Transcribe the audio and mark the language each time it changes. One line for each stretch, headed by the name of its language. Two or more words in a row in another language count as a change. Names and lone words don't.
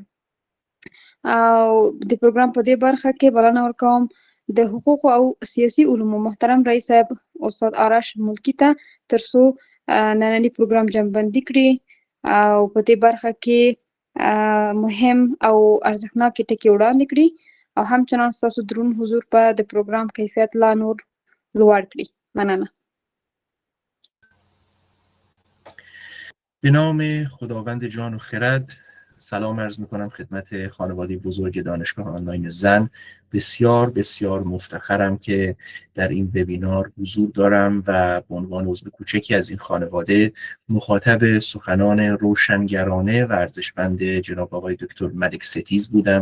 Pashto: او د پروګرام په دې برخه کې بلنه ورکوم د حقوقو او سیاسي علومو محترم رئیس صاحب استاد آرش ملکی ته تر څو نننی پروګرام جمع‌بندي کړي او په دې برخه کې مهم او ارزښتناکې ټکي وړاندې کړي او همچنان ستاسو دروند حضور په د پروګرام کیفیت لا نور لوړ کړي. مننه.
Persian: به نام خداوند جان و خرد سلام عرض میکنم خدمت خانواده بزرگ دانشگاه آنلاین زن. بسیار بسیار مفتخرم که در این وبینار حضور دارم و به عنوان عضو کوچکی از این خانواده مخاطب سخنان روشنگرانه و ارزشمند جناب آقای دکتر ملک ستیز بودم.